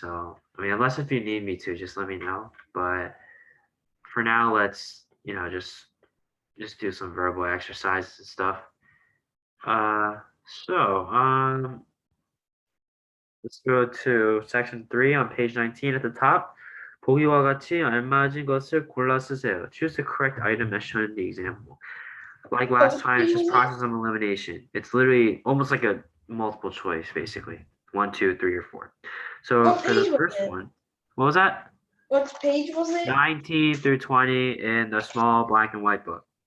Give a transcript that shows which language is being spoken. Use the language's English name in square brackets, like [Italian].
[English] So, I mean, unless if you need me to, just let me know. But for now, let's just do some verbal exercises and stuff. Uh, so let's go to section 3 on page 19 at the top. [Korean] 보기와 같이 알맞은 것을 골라 쓰세요. [English] Choose the correct item as shown in the example. Like last time, it's just process of elimination. It's literally almost like a multiple choice, basically. 1, 2, 3, or 4. So What for the page was first it? one, what was that? What page was it? 19 through 20 in the small black and white book.